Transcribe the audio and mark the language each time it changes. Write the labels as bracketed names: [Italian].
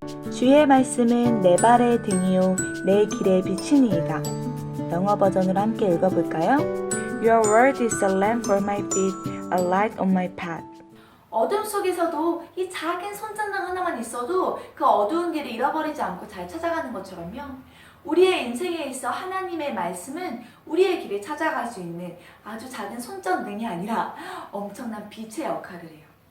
[Korean] 주의 말씀은 내 발의 등이요 내 길의 빛이니이다. 영어 버전으로 함께 읽어볼까요? [English] Your word is a lamp for my feet, a light on my path. [Korean] 어둠 속에서도 이 작은 손전등 하나만 있어도 그 어두운 길을 잃어버리지 않고 잘 찾아가는 것처럼요. 우리의 인생에 있어 하나님의 말씀은 우리의 길을 찾아갈 수 있는 아주 작은 손전등이 아니라 엄청난 빛의 역할을 해요.